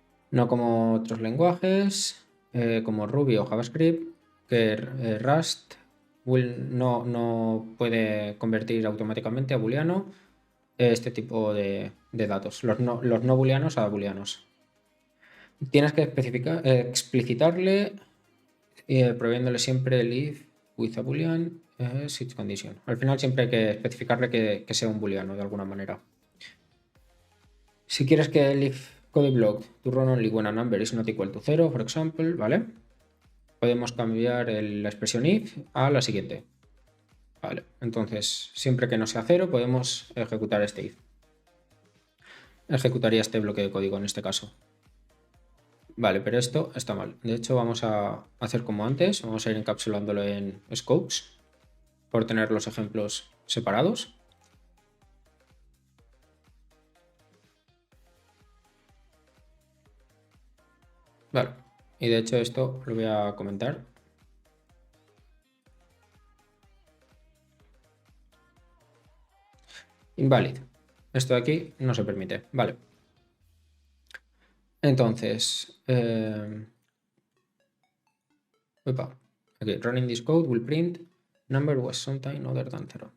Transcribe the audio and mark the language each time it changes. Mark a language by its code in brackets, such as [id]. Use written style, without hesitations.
[es] No como otros lenguajes, como Ruby o JavaScript, que Rust no puede convertir automáticamente a booleano este tipo de datos, los no booleanos a booleanos. Tienes que explicitarle, prohibiéndole siempre el if [en] with a boolean switch condition. [es] Al final siempre hay que especificarle que sea un booleano de alguna manera. Si quieres que el [en] if code block to run only when a number is not equal to 0, for example, [es] ¿vale? Podemos cambiar la expresión if a la siguiente. Vale, entonces siempre que no sea 0 podemos ejecutar este if. Ejecutaría este bloque de código en este caso. Vale, pero esto está mal. De hecho, vamos a hacer como antes. Vamos a ir encapsulándolo en scopes por tener los ejemplos separados. Vale, y de hecho esto lo voy a comentar. [en] Invalid. [es] Esto de aquí no se permite. Vale. Entonces, aquí, [en] running this code will print number was sometime other than 0.